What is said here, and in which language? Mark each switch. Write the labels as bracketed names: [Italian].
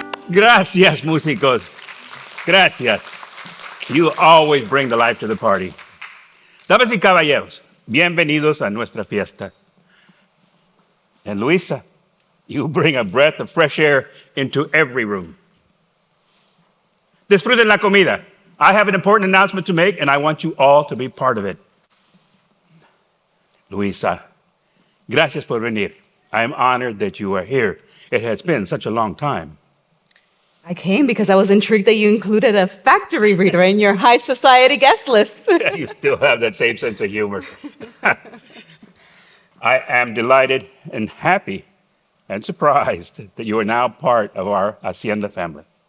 [Spanish] Gracias, músicos. Gracias. [English] You always bring the life to the party. [Spanish] Damas y caballeros, bienvenidos a nuestra fiesta. [English] And Luisa, you bring a breath of fresh air into every room. [Spanish] Disfruten la comida. [English] I have an important announcement to make, and I want you all to be part of it. [Spanish] Luisa, gracias por venir. [English] I am honored that you are here. It has been such a long time. I came because I was intrigued that you included a factory reader in your high society guest list. You still have that same sense of humor. I am delighted and happy and surprised that you are now part of our Hacienda family.